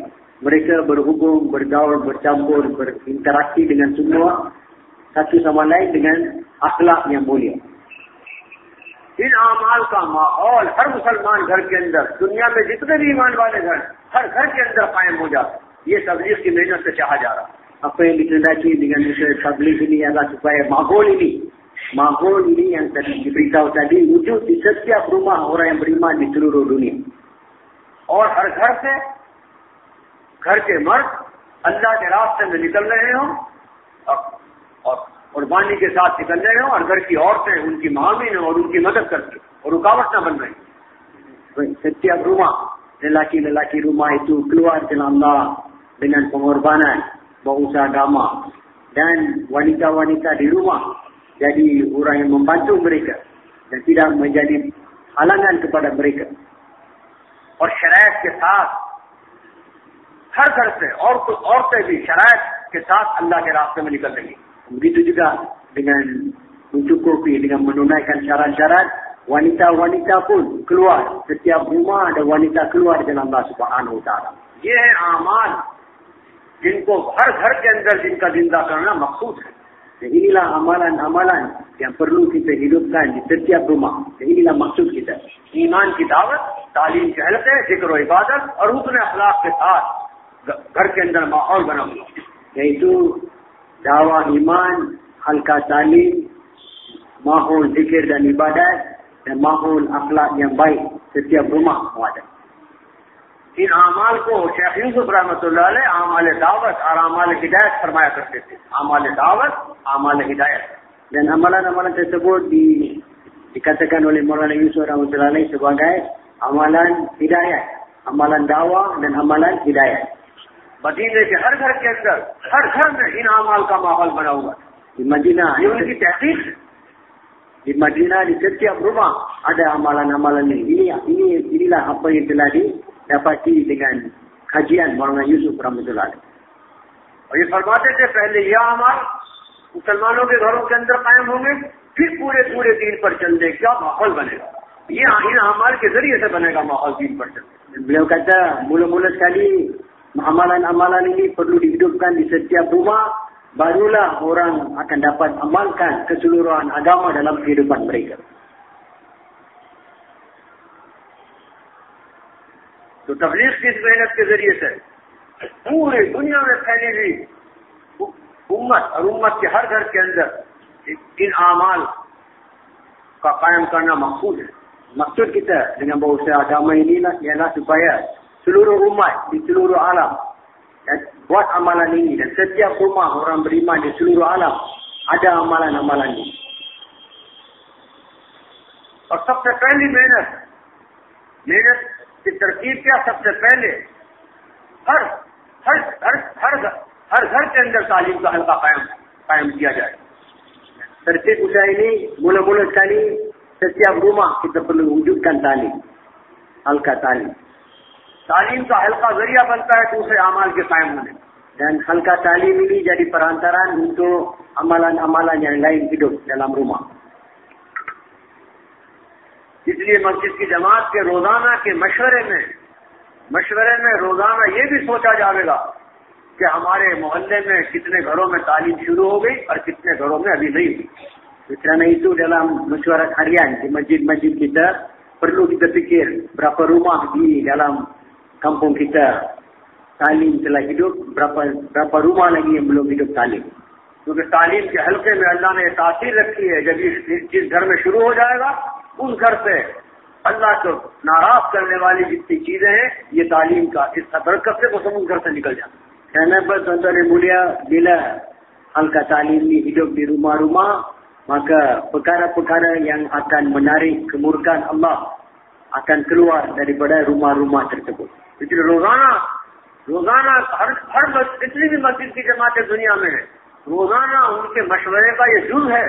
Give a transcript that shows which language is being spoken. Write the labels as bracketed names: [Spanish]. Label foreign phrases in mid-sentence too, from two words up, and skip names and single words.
[Malay] Mereka berhubung, bergaul, bercampur, berinteraksi dengan semua satu sama lain dengan akhlak yang mulia. [Urdu] ان اعمال کا ماحول ہر مسلمان گھر کے اندر، دنیا میں جتنے بھی ایمان والے گھر، ہر گھر کے اندر قائم ہو جاتا. یہ تبلیغ کی محنت سے چاہا جا رہا ہے. [Malay] Apa yang dikehendaki dengan usaha tabligh ini adalah supaya mahol ini yang tadi diberitahu tadi wujud di setiap rumah orang yang beriman di seluruh dunia. [Urdu] اور ہر گھر سے گھر کے مرد اللہ کے راستے میں نکل رہے ہوں اور قربانی کے ساتھ نکل رہے ہوں، اور گھر کی عورتیں ان کی معاون اور ان کی مدد کرتی اور رکاوٹ نہ بن رہی. [Malay] Setiap rumah lelaki-lelaki rumah itu keluar jalan Allah dengan pengorbanan berusaha agama, dan wanita-wanita di rumah jadi orang yang membantu mereka dan tidak menjadi halangan kepada mereka. [Urdu] اور شرائط کے ساتھ ہر گھر سے عورتیں بھی شرائط کے ساتھ اللہ کے راستے میں نکل رہی. [Malay] Begitu juga dengan mencukupi, dengan menunaikan syarat-syarat, wanita-wanita pun keluar. Setiap rumah ada wanita keluar dengan Allah [Arabic] سبحانه وتعالى. [Urdu] یہ ہے اعمال جن کو ہر گھر کے اندر جن کا زندہ کرنا مقصود ہے. [Malay] Dan inilah amalan-amalan yang perlu kita hidupkan di setiap rumah. Dan inilah maksud kita. [Urdu] ایمان کی دعوت، تعلیم کے حلقے، ذکر اور عبادت اور حسن اخلاق کے ساتھ گھر کے اندر ماحول بنا ہوا, [Malay] yaitu dakwah iman, halqa talim, mahul zikir dan ibadat, dan mahul akhlak yang baik setiap rumah ada. [Urdu] ان اعمال کو شیخ یوسف [Arabic] رحمة الله عليه [Urdu] اعمال دعوت اور اعمال ہدایت فرمایا کرتے تھے. اعمال دعوت، اعمال ہدایت. [Malay] Dan amalan-amalan tersebut dikatakan oleh Maulana Yusuf [Arabic] رحمة الله عليه [Malay] sebagai amalan hidayat, amalan dakwah dan amalan hidayat. [Urdu] مدینے کے ہر گھر کے اندر، ہر گھر میں ان اعمال کا ماحول بنا ہوا ہے. [Malay] Di Madinah, [Urdu] یہ ان کی تحقیق ہے. [Malay] di Madinah di setiap rumah ada amalan-amalan ini. Inilah apa yang telah didapati dengan kajian Maulana Yusuf [Arabic] رحمة الله عليه. [Urdu] اور یہ فرماتے تھے پہلے یہ اعمال مسلمانوں کے گھروں کے اندر قائم ہوں گے، پھر پورے دین پر چلنے کا ماحول بنے گا. یہ ان اعمال کے ذریعے سے بنے گا ماحول دین پر چلنے. [Malay] Beliau kata mula-mula sekali amalan-amalan ini perlu dihidupkan di setiap rumah, barulah orang akan dapat amalkan keseluruhan agama dalam kehidupan mereka. [Urdu] تو تبلیغ کی اس محنت کے ذریعے سے پوری دنیا میں پھیلی ہوئی امت اور امت کے ہر گھر کے اندر ان اعمال کا قائم کرنا مقصود ہے. [Malay] Maksud kita dengan berusaha agama ini ialah supaya seluruh umat di seluruh alam buat amalan ini, dan setiap rumah orang beriman di seluruh alam ada amalan-amalan ini. [Urdu] اور سب سے پہلی محنت کی ترکیب کیا? سب سے پہلے ہر گھر کے اندر تعلیم کا حلقہ قائم کیا جائے. [Malay] Tertib usaha ini mula-mula sekali setiap rumah kita perlu wujudkan talim, halqa talim. [Urdu] تعلیم کا حلقہ ذریعہ بنتا ہے دوسرے اعمال کے قائم ہونے, [Malay] dan halqa talim ini jadi perantaraan untuk amalan-amalan yang lain hidup dalam rumah. [Urdu] اس لیے مسجد کی جماعت کے روزانہ کے مشورے میں روزانہ یہ بھی سوچا جائے گا کہ ہمارے محلے میں کتنے گھروں میں تعلیم شروع ہو گئی اور کتنے گھروں میں ابھی نہیں ہوئی. [Malay] Kerana itu dalam mesyuarat harian di masjid-masjid kita perlu kita fikir berapa rumah di dalam kampung kita talim telah hidup, berapa rumah lagi yang belum hidup talim. [Urdu] کیونکہ تعلیم کے حلقے میں اللہ نے تاثیر رکھی ہے، جب جس گھر میں شروع ہو جائے گا اس گھر سے اللہ کو ناراض کرنے والی جتنی چیزیں ہیں یہ تعلیم کا اس برکت سے وہ سب اس گھر سے نکل جائے. [Malay] Kerana tuan-tuan yang mulia, bila halqa talim ini hidup di rumah-rumah, maka perkara-perkara yang akan menarik kemurkaan Allah akan keluar daripada rumah-rumah tersebut. [Urdu] اس لیے روزانہ ہر جتنی بھی مسجد کی جماعتیں دنیا میں ہے، روزانہ ان کے مشورے کا یہ جزو ہے.